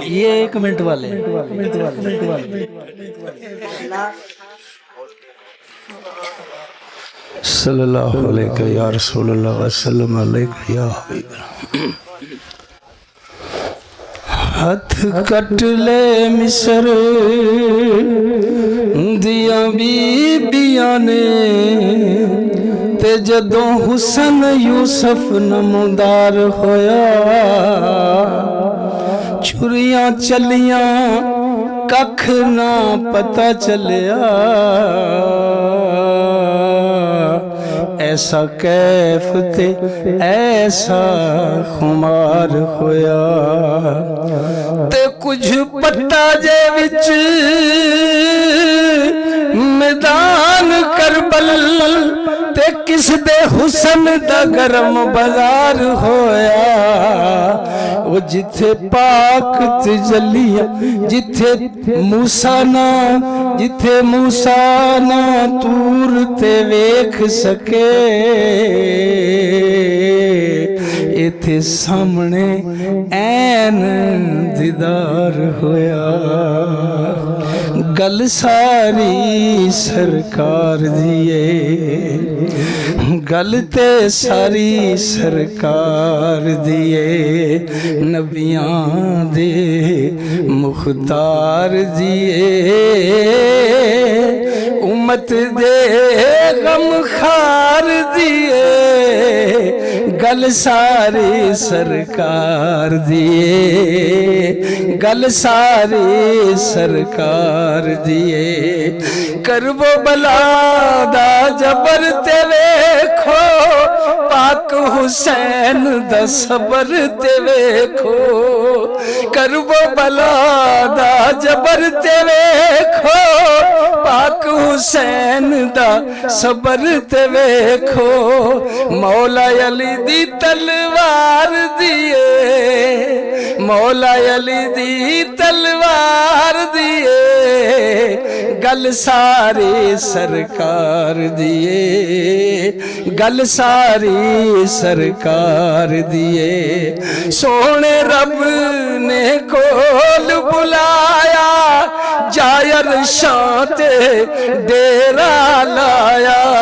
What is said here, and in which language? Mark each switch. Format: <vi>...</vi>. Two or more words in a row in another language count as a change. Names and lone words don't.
<ur>یہ ایک منٹ والے</ur> <ar>صلی اللہ علیہ یا رسول اللہ وسلم علیہ یا حبیب</ar> <pa>ہاتھ کٹ لے مصر دیا بیبیاں نے تے جدوں حسن یوسف نمودار ہویا چھریاں چلیاں ککھ نہ پتہ چلیا ایسا کیف تے ایسا خمار ہویا تے کچھ پتہ جے وچ میدان کربل تے کس دے حسن دا گرم بازار ہویا وہ جتھے پاک تجلیہ جتھے موسیٰ نہ تور تے ویکھ سکے ایتھے سامنے این دیدار ہویا گل ساری سرکار دیئے گل تے ساری سرکار دیئے نبیاں دے مختار دیئے امت دے غم خار دیئے گل ساری سرکار دیئے گل ساری سرکار دیئے کرب و بلا دا جبر تے ویکھو پاک حسین دا صبر تے ویکھو کرب و بلا دا جبر تے ویکھو پاک حسین دا صبر تے ویکھو مولا علی دی تلوار دیئے مولا علی دی تلوار دیئے گل ساری سرکار دیے گل ساری سرکار دیے سونے رب نے کول بلایا جائر شانتے ڈیرا لایا</pa>